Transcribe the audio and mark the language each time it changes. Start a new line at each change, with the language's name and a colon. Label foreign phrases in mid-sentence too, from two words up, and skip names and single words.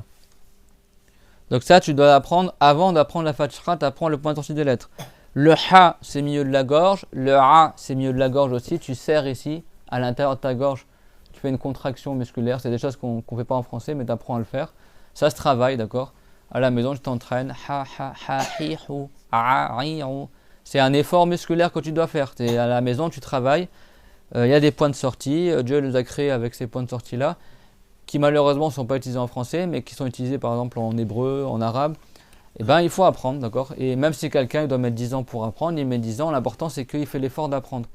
French: Donc ça, tu dois l'apprendre avant d'apprendre la Fatiha, tu apprends le point de sortie des lettres. Le Ha, c'est milieu de la gorge. Le A, c'est milieu de la gorge aussi. Tu serres ici, à l'intérieur de ta gorge. Tu fais une contraction musculaire. C'est des choses qu'on ne fait pas en français, mais tu apprends à le faire. Ça se travaille, d'accord? À la maison, je t'entraîne. Ha, ha, ha, hi, hu, a, ri, hu. C'est un effort musculaire que tu dois faire. À la maison, tu travailles. Il y a des points de sortie. Dieu les a créés avec ces points de sortie-là, qui malheureusement ne sont pas utilisés en français, mais qui sont utilisés par exemple en hébreu, en arabe. Eh ben, il faut apprendre, d'accord? Et même si quelqu'un il doit mettre 10 ans pour apprendre, il met 10 ans, l'important c'est qu'il fait l'effort d'apprendre.